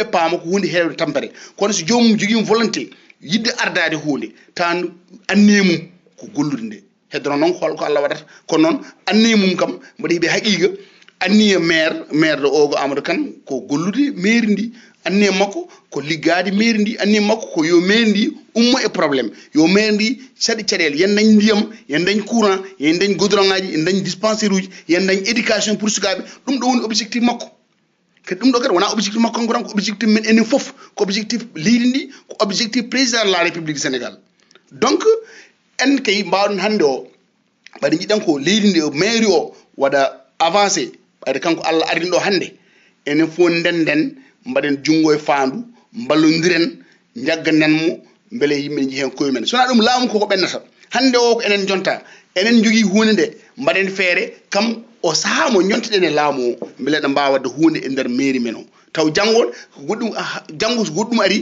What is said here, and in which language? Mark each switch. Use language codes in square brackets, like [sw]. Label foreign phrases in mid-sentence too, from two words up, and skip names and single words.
[ff] paama ko hunde hewde tampere kono so jomum jogui volonté yidde ardade hunde tan anniye mum ko gollude nde heddono noon holko Allah waɗata kono noon anniye mum kam mbaɗa heeɓe haqiqa anniye maire ɗo ogo Amadou Kane ko gollude mairie ndi anniye makko ko liggade mairie ndi anniye makko ko yo mairie ndi ummo e probléme yo mairie ndi saɗi caɗele yen dañ ndiyam yen dañ courant yen dañ goudron ngaji yen dañ dispensaire uji yen dañ [fr] éducation pour [ff] sukaɓe ɗum ɗo woni objectif makko kadi ɗum ɗo kadi wona objectif makko kanko tan ko objectif men enen foof ko objectif leydi ndi ko objectif [fr] président de la république du Sénégal [ff] donc en kay mbawɗon hande o ɓaɗa jiɗɗan ko leydi ndi mairie o waɗa avancé ɓayde kanko Allah arini ɗo hande enen fof ndenden mbaɗen junngo e faandu mballodiren jagganen mo beele yimɓe ne jiihen koye men sona ɗum laamu koko ɓennata hande o ko enen jonta enen jogui hunde nde mbaɗen feere kam o saaha mo jonteɗen e laamu o beele ɗe mbawa wadde hunde e nder mairie men o taw janggol goɗɗum janggo so goɗɗum ari